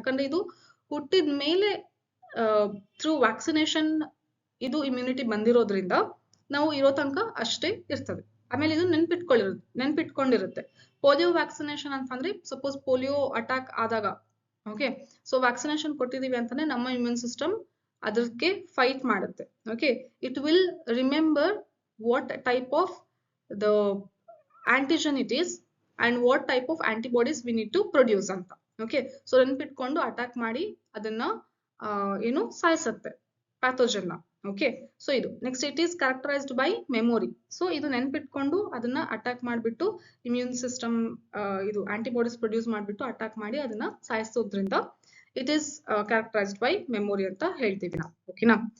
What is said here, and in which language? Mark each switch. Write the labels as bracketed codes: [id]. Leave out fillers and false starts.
[kn] ಯಾಕಂದ್ರೆ ಇದು ಹುಟ್ಟಿದ ಮೇಲೆ ಥ್ರೂ ವ್ಯಾಕ್ಸಿನೇಷನ್ ಇದು ಇಮ್ಯುನಿಟಿ ಬಂದಿರೋದ್ರಿಂದ ನಾವು ಇರೋ ತನಕ ಅಷ್ಟೇ ಇರ್ತದೆ. ಆಮೇಲೆ ಇದು ನೆನ್ಪಿಟ್ಕೊಂಡಿರುತ್ತೆ. ಪೋಲಿಯೋ ವ್ಯಾಕ್ಸಿನೇಷನ್ ಅಂತಂದ್ರೆ ಸಪೋಸ್ ಪೋಲಿಯೋ ಅಟ್ಯಾಕ್ ಆದಾಗ, ಓಕೆ, ಸೊ ವ್ಯಾಕ್ಸಿನೇಷನ್ ಕೊಟ್ಟಿದೀವಿ ಅಂತಾನೆ ನಮ್ಮ ಇಮ್ಯೂನ್ ಸಿಸ್ಟಮ್ ಅದಕ್ಕೆ ಫೈಟ್ ಮಾಡುತ್ತೆ. Okay. [en] It will remember what type of the antigen it is and what type of antibodies we need to produce ಅಂತ. Okay. [kn] So ನೆನ್ಪಿಟ್ಕೊಂಡು attack ಮಾಡಿ ಅದನ್ನ ಏನು ಸಾಯಿಸುತ್ತೆ pathogen. Okay. So ಇದು next [en] It is characterised by memory. [kn] So ಇದು ನೆನ್ಪಿಟ್ಕೊಂಡು ಅದನ್ನ attack ಮಾಡ್ಬಿಟ್ಟು immune system ಇದು antibodies produce ಮಾಡ್ಬಿಟ್ಟು ಅಟ್ಯಾಕ್ ಮಾಡಿ ಅದನ್ನ ಸಾಯಿಸೋದ್ರಿಂದ it is characterised by memory ಅಂತ ಹೇಳ್ತೀವಿ ನಾವು. ಓಕೆನಾ.